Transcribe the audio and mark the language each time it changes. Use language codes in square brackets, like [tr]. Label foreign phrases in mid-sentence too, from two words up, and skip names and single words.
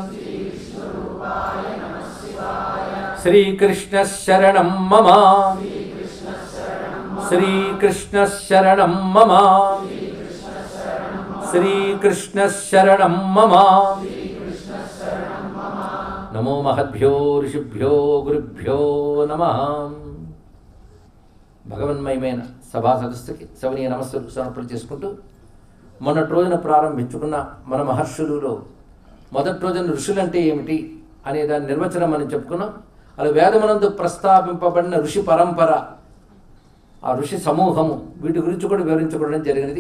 [sa] श्रीकृष्ण शरणं मम श्रीकृष्ण शरणं मम श्रीकृष्ण शरणं मम। नमो महद्भ्यो ऋषिभ्यो गुरुभ्यो नमः। [te] భగవన్మయమైన సభా సదస్సుకి సవనీయ నమస్సులు సమర్పణ చేసుకుంటూ మొన్నటి రోజున ప్రారంభించుకున్న మన మహర్షులలో మొదటి రోజున ఋషులంటే ఏమిటి అనే దాని నిర్వచనం మనం చెప్పుకున్నాం. అలా వేదమునందు ప్రస్తావింపబడిన ఋషి పరంపర, ఆ ఋషి సమూహము, వీటి గురించి కూడా వివరించుకోవడం జరిగినది.